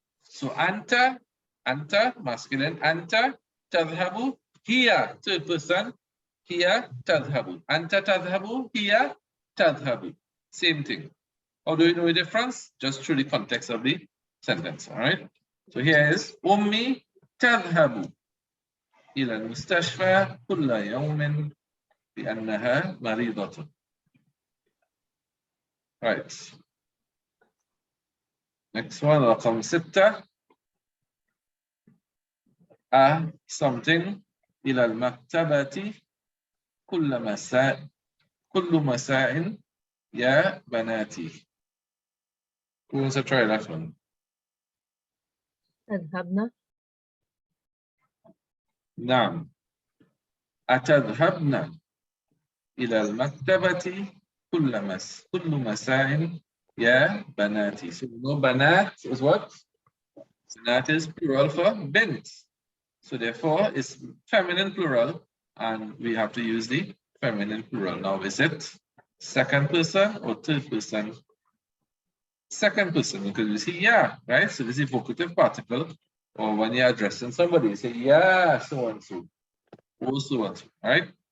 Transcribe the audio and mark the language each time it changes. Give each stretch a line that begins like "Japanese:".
English: So anta masculine, anta تذهب, here third person, here تذهب. Anta تذهب, here تذهب. Same thing. How do you know the difference? Just through the context of the sentence. All right. So here is
Arabic: أمي تذهب إلى المستشفى كل يوم لأنها مريضة.
English: Right. Next one,
Arabic: رقم 6.
English: something
Arabic: إلى المكتبة كل مساء يا بناتي.
English: Who wants to try that one?
Arabic: تذهبن. نعم. أتذهبن إلى المكتبة كل مساء يا بناتي.
English: So you know بنات is what? Banaat is plural for bint. So therefore it's feminine plural and we have to use the feminine plural. Now is it second person or third person? Second person, because you see yeah, right? So this is vocative particle, or when you're addressing somebody, you say yeah, so and so, or so and so, right?